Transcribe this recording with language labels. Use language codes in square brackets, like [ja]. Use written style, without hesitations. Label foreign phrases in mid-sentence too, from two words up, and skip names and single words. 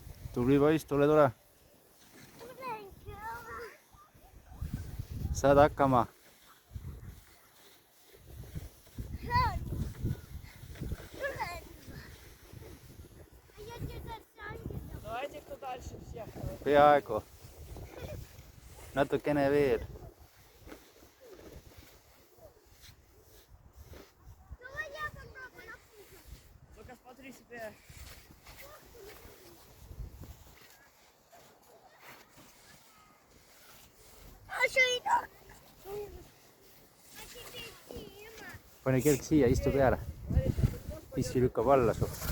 [et] tubli poiss, tule. Saad hakkama. [ru] Давайте кто дальше всех. [et] Peaaegu. Natukene veel. [ru] Только смотри себе. [et] Pane kelk siia, istu peale. Pissi lükkab alla su.